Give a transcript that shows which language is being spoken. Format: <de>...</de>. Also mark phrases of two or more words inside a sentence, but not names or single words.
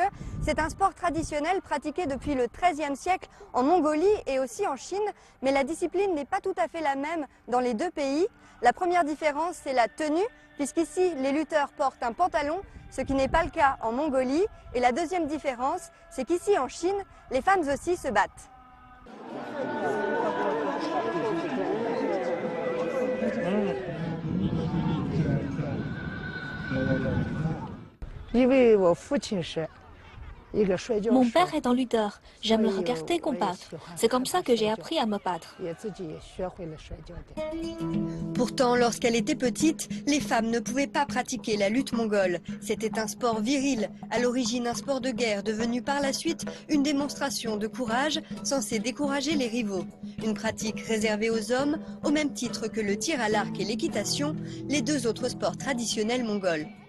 <fr>C'est un sport traditionnel pratiqué depuis le XIIIe siècle en Mongolie et aussi en Chine, mais la discipline n'est pas tout à fait la même dans les deux pays. La première différence, c'est la tenue, puisqu'ici, les lutteurs portent un pantalon, ce qui n'est pas le cas en Mongolie. Et la deuxième différence, c'est qu'ici en Chine, les femmes aussi se battent.</fr> <zh>因为我父亲是一个摔跤手，</zh> <fr>Mon père est un lutteur. J'aime le regarder combattre. C'est comme ça que j'ai appris à me battre.</fr> <zh>也自己也学会了摔跤点。</zh> <fr>Pourtant, lorsqu'elle était petite, les femmes ne pouvaient pas pratiquer la lutte mongole. C'était un sport viril, à l'origine un sport de guerre, devenu par la suite une démonstration de courage censée décourager les rivaux. Une pratique réservée aux hommes, au même titre que le tir à l'arc et l'équitation, les deux autres sports traditionnels mongols.</fr>